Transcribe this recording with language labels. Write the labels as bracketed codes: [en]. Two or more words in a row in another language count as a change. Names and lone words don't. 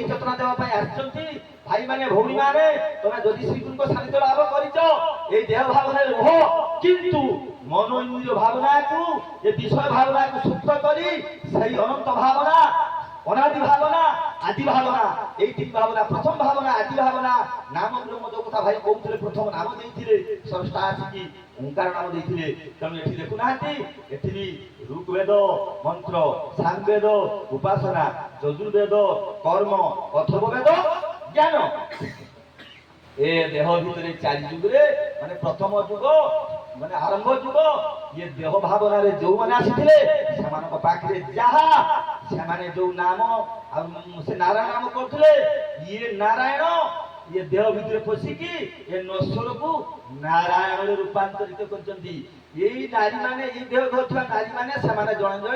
[or] ଚେତନା ଦେବା ପାଇଁ ଆସିଛନ୍ତି ଭାଇମାନେ ଭଉଣୀମାନେ ତମେ ଯଦି ଶ୍ରୀଗୁରୁଙ୍କ ସାନିଧ୍ୟ ଲାଭ କରିଛ ଏଇ ଦେହ ଭାବନାରେ ରୁହ କିନ୍ତୁ ମନ ଇନ୍ଦ୍ରିୟ ଭାବନାକୁ ଏ ବିଷୟ ଭାବନାକୁ ସୁପ୍ତ କରି ସେଇ ଅନନ୍ତ ଭାବନା ଅନାଦି ଭାବନା ଆଦି ଭାବନା [bn] এই তিন ভাবনা প্রথম ভাবনা আদি ভাবনা নাম ব্রহ্ম [or] ଯୋଉ କଥା ଭାଇ କହୁଥିଲେ ପ୍ରଥମ ନାମ ଦେଇଥିଲେ ସ୍ରଷ୍ଟା ଆସିକି ଓଙ୍କାର ନାମ ଦେଇଥିଲେ ତେଣୁ ଏଠି ଦେଖୁନାହାନ୍ତି ଏଠି ବି ଋଗ୍ବେଦ ମନ୍ତ୍ର ସାମବେଦ ଉପାସନା ଯଜୁର୍ବେଦ କର୍ମ ଅଥର୍ବବେଦ ଜ୍ଞାନ ଏ ଦେହ ଭିତରେ ଚାରି ଯୁଗରେ ମାନେ ପ୍ରଥମ ଯୁଗ ମାନେ ଆରମ୍ଭ ଯୁଗ ଇଏ ଦେହ ଭାବନାରେ ଯୋଉମାନେ ଆସିଥିଲେ ସେମାନଙ୍କ ପାଖରେ ଯାହା ସେମାନେ ଯୋଉ ନାମ ଆଉ ସେ ନାରାୟଣ ନାମ କରୁଥିଲେ ଇଏ ନାରାୟଣ ଇଏ ଦେହ ଭିତରେ ପଶିକି ଏ ନଶ୍ୱରକୁ ନାରାୟଣରେ ରୂପାନ୍ତରିତ କରିଛନ୍ତି ଏଇ ନାରୀମାନେ ଏଇ ଦେହ ଧରିଥିବା ନାରୀମାନେ ସେମାନେ ଜଣେ ଜଣେ